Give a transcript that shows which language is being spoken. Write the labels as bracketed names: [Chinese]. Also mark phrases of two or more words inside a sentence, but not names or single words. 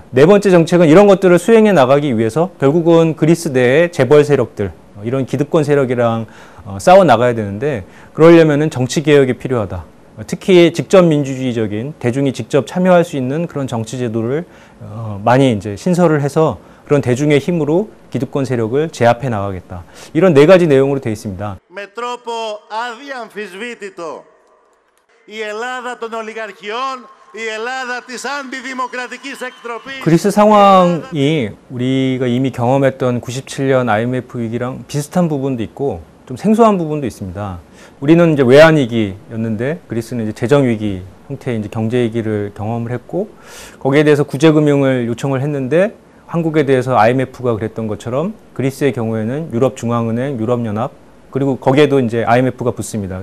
[Korean] 네 번째 정책은 이런 것들을 수행해 나가기 위해서 결국은 그리스 내의 재벌 세력들, 이런 기득권 세력이랑 싸워 나가야 되는데 그러려면은 정치 개혁이 필요하다. 특히 직접 민주주의적인 대중이 직접 참여할 수 있는 그런 정치 제도를 많이 이제 신설을 해서 그런 대중의 힘으로 기득권 세력을 제압해 나가겠다. 이런 네 가지 내용으로 되어 있습니다. [Greek] Με τρόπο αδιαμφισβήτητο η Ελλάδα των ολιγαρχιών 이 Ελλάδα της αντιδημοκρατικής εκτροπής. [Korean] 그리스 상황이 우리가 이미 경험했던 97년 IMF 위기랑 비슷한 부분도 있고 좀 생소한 부분도 있습니다. 우리는 이제 외환 위기였는데 그리스는 이제 재정 위기 형태의 이제 경제 위기를 경험을 했고 거기에 대해서 구제 금융을 요청을 했는데 한국에 대해서 IMF가 그랬던 것처럼 그리스의 경우에는 유럽중앙은행, 유럽연합 그리고 거기에도 이제 IMF가 붙습니다.